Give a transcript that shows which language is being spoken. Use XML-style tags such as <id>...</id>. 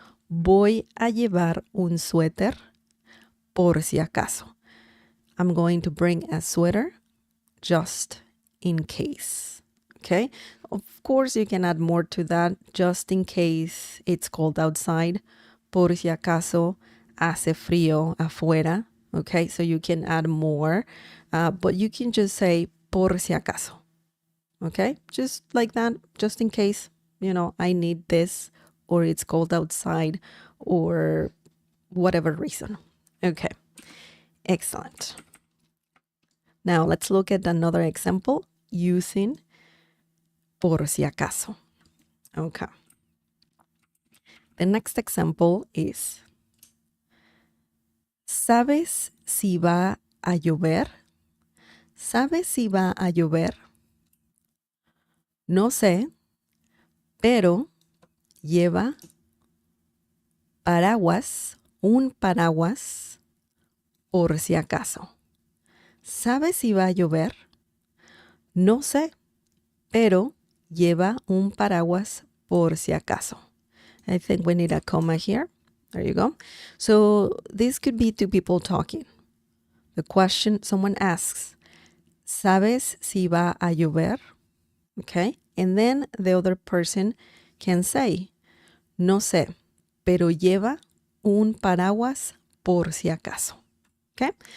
<es>Voy a llevar un suéter por si acaso.</es> <en>I'm going to bring a sweater just in case. Okay. Of course, you can add more to that. Just in case it's cold outside.</en> <es>Por si acaso hace frío afuera.</es> <en>Okay. So you can add more, but you can just say</en> <es>por si acaso.</es> <en>Okay. Just like that. Just in case, you know, I need this, or it's cold outside, or whatever reason. Okay. Excellent. Now let's look at another example using</en> <es>por si acaso.</es> <en>Okay. The next example is,</en> <es>¿sabes si va a llover? ¿Sabes si va a llover? No sé, pero lleva paraguas, un paraguas, por si acaso. ¿Sabes si va a llover? No sé, pero lleva un paraguas por si acaso.</es> <en>I think we need a comma here. There you go. So this could be two people talking. The question, someone asks,</en> <es>¿sabes si va a llover?</es> <en>Okay. And then the other person can say,</en> <es>no sé, pero lleva un paraguas por si acaso. Okay.</es>